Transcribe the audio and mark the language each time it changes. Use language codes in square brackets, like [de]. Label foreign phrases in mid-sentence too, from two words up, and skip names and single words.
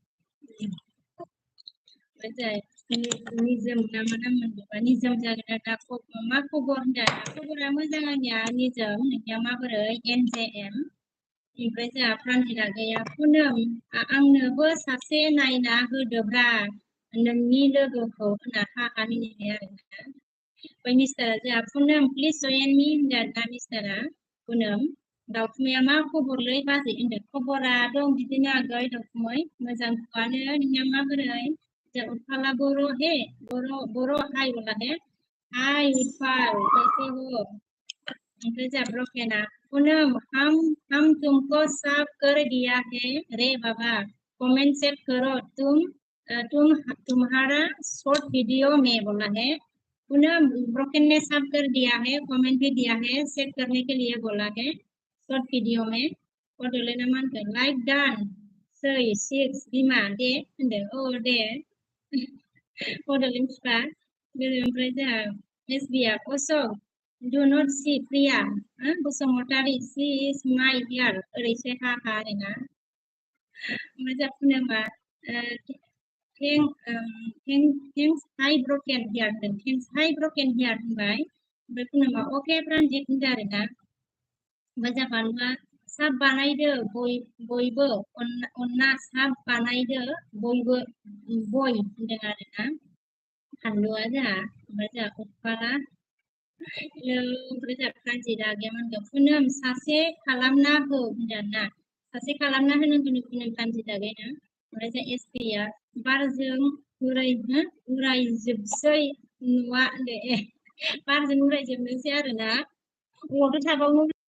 [brx] ओमफ्राय निजोम ना मा नाम मोनबा निजोम जागोन दा मा खबर होनदों खबरा मोजां आंनिया निजोम नोंनिया माबोरै एनजेएम ओमफ्राय जोंहा प्रान्जिता गैया पुनम आंनोबो सासे नायना होदोब्रा नोंनि लोगोखौ होनना हाहा मिनिबाय आरोना ओमफ्राय मिस्टारा जोंहा पुनम प्लिज जइन मी होनदों आरोना मिस्टारा पुनम दाउखुमैया मा खबरलै बाजै होनदों खबरा दं बिदिनो आगै दाउखुमै मोजांआनो नोंना माबोरै जा उरफाला बर' हे बर' [hi] हाय बोला हे हाय उरफाल कैसे हो [brx] ओमफ्राय जा ब्रकेना [hi] पूनम हम तुमको साफ कर दिया है रे बाबा कमेंट सेट करो तुम्हारा शॉर्ट वीडियो में बोला है पूनम ब्रोकन ने साफ कर दिया है कमेंट भी दिया है सेट करने के लिए बोला है शॉर्ट वीडियो में और लेना मान कर लाइक डान सै सिक्स [brx] बिमा दे होनदों औ दे पडलेंसपा ओमफ्राय जोंहा एसबिआ कसम [en] do not see Priya [brx] बसुमतारी [en] she is my dear [brx] ओरैसो हा हा आरोना ओमफ्राय जोंहा पुनमआ [en] thanks hi broken here होनदों thanks hi broken here होनबाय [brx] ओमफ्राय पुनमआ अके प्रान्जित होनदों आरोना ओमफ्राय जोंहा बानुआ साब बानायदो बयबो अनना साब बानायदो बयबो बय होनदों आरोना फानलुआ जोंहा ओमफ्राय जोंहा उफाला ओमफ्राय जोंहा प्रान्जिता गैयामोन पुनम सासे खालामना हो होनदोंना सासे खालामना होनांगौनो पुनम प्रान्जिता गैया ओमफ्राय जोंहा एसपिआ बारजों उरायजोबसै नुवा होनदों बारजों उरायजोबनोसै आरोना अबावथो थाबावनो